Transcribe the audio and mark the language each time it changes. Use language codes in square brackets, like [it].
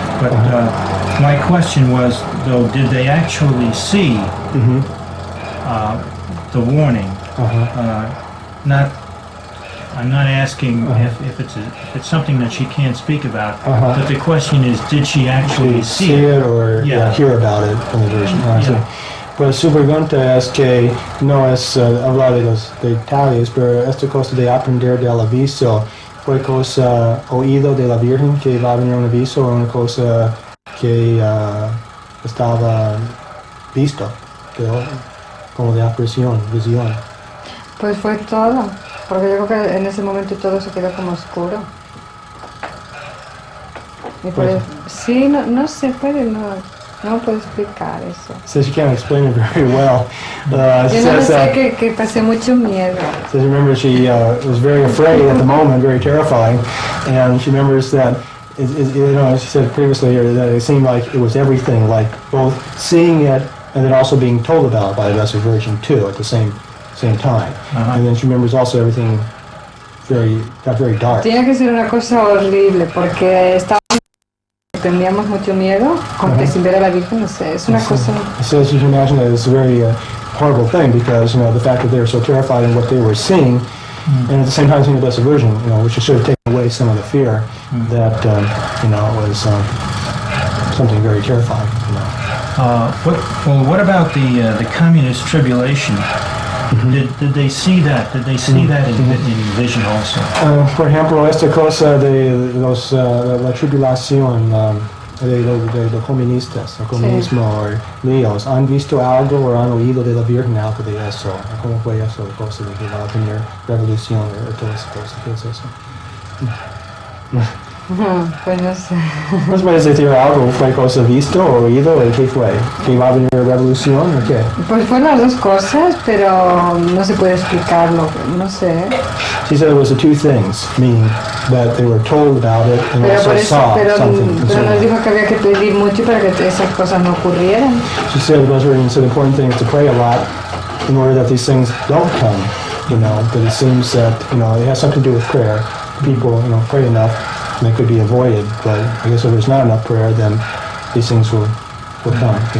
[en] But my question was, though, did they actually see the warning? I'm not asking if it's something that she can't speak about, but the question is, did she actually see it or hear about it from the Virgin? [es] Pues su pregunta es que no es hablar de los detalles, pero esta cosa de aprender del aviso fue cosa oído de la Virgen que va a venir un aviso o una cosa que estaba visto, como de visión. Pues fue todo, porque yo creo que en ese momento todo se quedó como oscuro. Y pues, sí, no se puede, no puedo explicar eso. [en] Says she can't explain it very well. [es] Yo no sé que pasé mucho miedo. [en] Says remember she was very afraid at the moment, very terrifying, and she remembers that she said previously that it seemed like it was everything, like both seeing it and then also being told about it by the Blessed Virgin too at the same time. And then she remembers also everything got very dark. [es] Tiene que ser una cosa horrible porque teníamos mucho miedo, como que sin ver a la Virgen, no sé, es una cosa... [en] So you can imagine that it's a very horrible thing because, the fact that they were so terrified in what they were seeing, and at the same time seeing the Blessed Virgin, which should have taken away some of the fear that, was something very terrifying, What about the communist tribulation? Did they see that? Did they see that in vision also? [es] Por ejemplo, esta cosa de la tribulación de los comunistas, el comunismo o líos, ¿han visto algo o han oído de la Virgen algo de eso? ¿Cómo fue eso? La cosa de que va a venir revolución o toda esa cosa. ¿Qué es eso? Pues no sé. ¿No puedes decir algo? ¿Fue cosa visto o oído? ¿Qué fue? ¿Que va a venir revolución o qué? Pues fueron las dos cosas, pero no se puede explicarlo, no sé. [en] She said it was the two things, meaning that they were told about it and also saw something. [es] Pero nos dijo que había que pedir mucho para que esas cosas no ocurrieran. [en] She said it was the important thing is to pray a lot in order that these things don't come, but it seems that, it has something to do with prayer. People, pray enough. And they could be avoided, but I guess if there's not enough prayer, then these things will come,